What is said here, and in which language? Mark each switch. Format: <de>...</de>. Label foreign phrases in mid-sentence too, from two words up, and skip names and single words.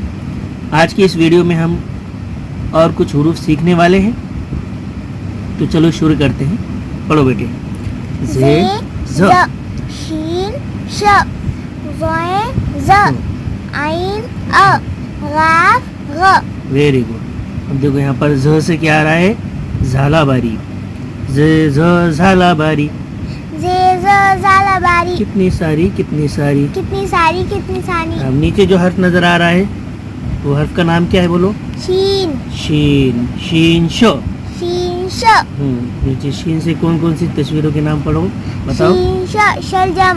<hi>आज की इस वीडियो में हम और कुछ हुरूफ सीखने वाले हैं, तो चलो शुरू करते हैं। पढ़ो बेटे। ज़े ज़ शीन श ज़ोए ज़ आइन अ गाफ ग।</hi> <en>very good.</en> <hi>अब देखो यहाँ पर ज से क्या आ रहा है? झालाबारी। ज़े ज़ झालाबारी। ज़े ज़ ज़ालाबारी। कितनी सारी कितनी सारी। कितनी सारी कितनी सारी। अब नीचे जो हर्फ नजर आ रहा है वो हर्फ का नाम क्या है? बोलो। शीन शीन। शीन शो। शीन श नीचे शीन से कौन कौन सी तस्वीरों के नाम पढ़ो, बताओ। शीन श शलजम।</hi>